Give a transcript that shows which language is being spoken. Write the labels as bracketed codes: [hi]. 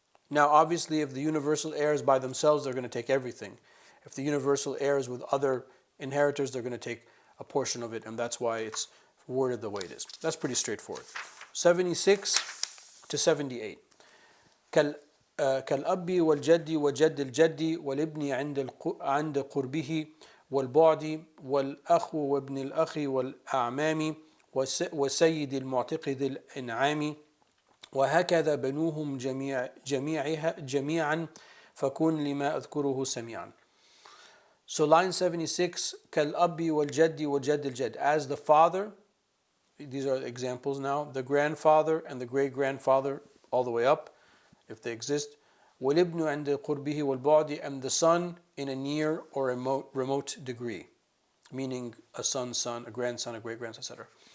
[en] Now, obviously, if the universal heirs by themselves, they're going to take everything. If the universal heirs with other inheritors, they're going to take a portion of it, and that's why it's worded the way it is. That's pretty straightforward. 76 to 78. [ar] كالأب والجد وجد الجد والابن عند قربه والبعد والأخ وابن الأخ والأعمام وسيد المعتق ذي الإنعام وهكذا بنوهم جميعا فكن لما أذكره سميعا. [en] So line 76, [ar] كالأب والجد وجد الجد, [en] as the father, these are examples now, the grandfather and the great-grandfather all the way up, if they exist, [ar] وَالِبْنُ عَنْدَ قُرْبِهِ وَالْبُعْدِ, [en] and the son in a near or remote degree, meaning a son, a grandson, a great-grandson, etc.